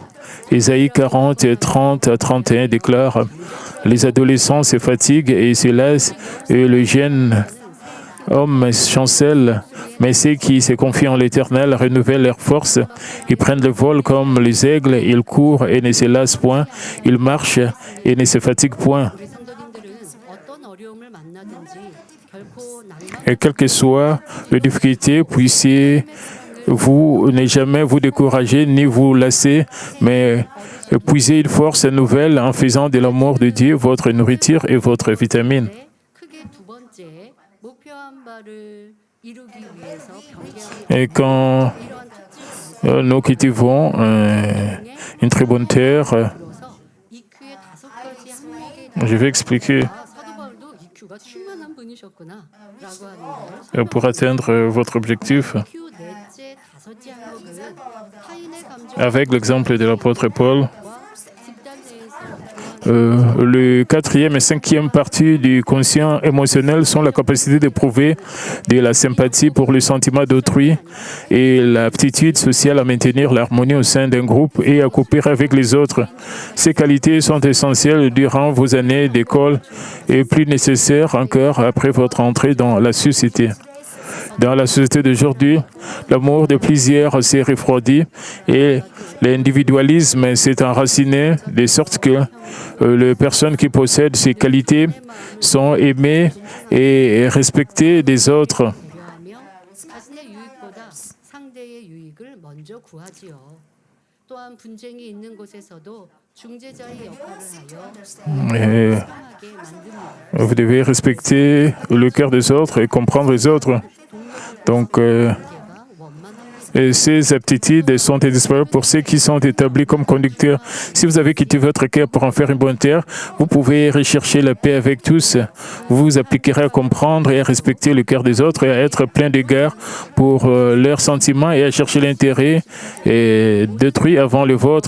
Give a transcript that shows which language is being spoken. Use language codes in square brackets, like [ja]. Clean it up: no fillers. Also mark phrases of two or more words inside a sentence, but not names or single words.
[fr] Ésaïe 40, 30 à 31 déclare « Les adolescents se fatiguent et se lassent, et le jeune homme chancelle, mais ceux qui se confient en l'Éternel renouvellent leurs forces. Ils prennent le vol comme les aigles, ils courent et ne se lassent point, ils marchent et ne se fatiguent point. [ko] 우리 성도님들은 어떤 어려움을 만나든지 결코 낭만 [fr] Et quelle que soit les difficultés, puissiez-vous ne jamais vous décourager ni vous lasser, mais puisez une force nouvelle en faisant de l'amour de Dieu votre nourriture et votre vitamine. [ko] 크게 두 번째 목표한 바를 이루기 위해서 경계하는 [fr] Et quand [ko] 이러한 특징을 [fr] nous cultivons une très bonne terre, [ko] 들어서 EQ의 5가지 항목에 [fr] je vais expliquer. [ko] 사도 바울도 EQ가 충만한 분이셨구나라고 하는 걸 [fr] Pour atteindre votre objectif, [ko] EQ 넷째 다섯째 항목은 타인의 감정과 [fr] avec l'exemple de l'apôtre Paul, [ko] 집단 내에서 [fr] le quatrième et cinquième partie du conscient émotionnel sont la capacité d'éprouver de la sympathie pour les sentiments d'autrui et l'aptitude sociale à maintenir l'harmonie au sein d'un groupe et à coopérer avec les autres. Ces qualités sont essentielles durant vos années d'école et plus nécessaires encore après votre entrée dans la société. Dans la société d'aujourd'hui, l'amour de plusieurs s'est refroidi et l'individualisme s'est enraciné de sorte que les personnes qui possèdent ces qualités sont aimées et respectées des autres. [ko] 고려하며 자신의 유익보다 상대의 유익을 먼저 구하지요. 또한 분쟁이 있는 곳에서도 중재자의 역할을 하여 [fr] Et [ko] 사랑하게 만듭니다. [fr] vous devez respecter le cœur des autres et comprendre les autres. Donc, [ko] 관계가 원만하게 [fr] et ces aptitudes sont indispensables pour ceux qui sont établis comme conducteurs. Si vous avez quitté votre cœur pour en faire une bonne terre, vous pouvez rechercher la paix avec tous. Vous vous appliquerez à comprendre et à respecter le cœur des autres et à être plein d'égard pour leurs sentiments et à chercher l'intérêt d'autrui avant le vôtre.